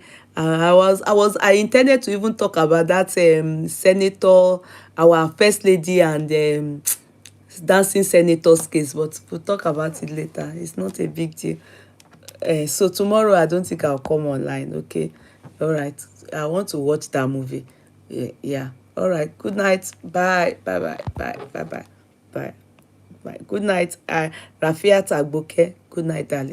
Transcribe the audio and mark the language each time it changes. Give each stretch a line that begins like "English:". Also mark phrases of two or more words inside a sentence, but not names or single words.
English: I intended to even talk about that senator, our first lady, and dancing senator's case, but we'll talk about it later. It's not a big deal. So tomorrow I don't think I'll come online. Okay. All right. I want to watch that movie. Yeah. All right. Good night. Bye. Bye. Bye. Bye. Bye. Bye. Bye. Bye. Good night. Rafiat Agboke. Good night, darling.